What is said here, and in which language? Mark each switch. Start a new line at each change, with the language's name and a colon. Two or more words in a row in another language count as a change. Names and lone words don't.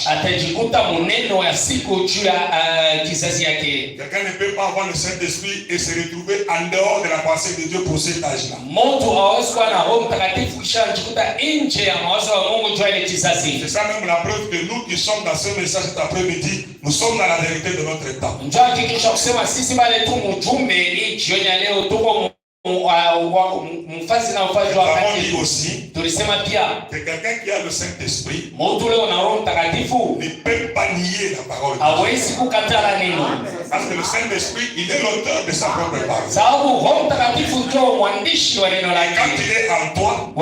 French: Quelqu'un ne peut pas avoir le Saint-Esprit et se retrouver en dehors de la pensée de Dieu pour cet âge-là. C'est ça même la preuve que nous qui sommes dans ce message cet après-midi, nous sommes dans la vérité de notre temps.
Swahili: mfasi na mfasi wa kati aussi tulisema pia
French: que quelqu'un qui a le Saint-Esprit
Swahili: mtu leo na Roho Mtakatifu
French: ne peut pas nier la parole.
Swahili: hawezi kukatala neno,
French: Parce que le Saint-Esprit, il est l'auteur de sa propre parole.
Swahili: sababu Roho Mtakatifu ndio mwandishi wa neno lake.
French: Quand il est en toi,